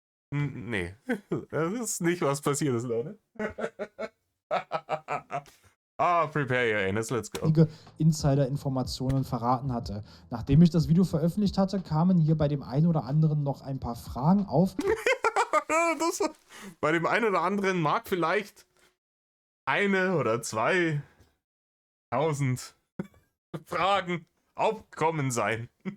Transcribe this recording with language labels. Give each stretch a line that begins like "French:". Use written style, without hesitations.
German: Nee, das ist nicht, was passiert ist, Leute.
English: Prepare your anus, let's go.
German: Insider-Informationen verraten hatte. Nachdem ich das Video veröffentlicht hatte, kamen hier bei dem einen oder anderen noch ein paar Fragen auf. Bei dem einen oder anderen mag vielleicht 1 oder 2.000 Fragen aufgekommen sein.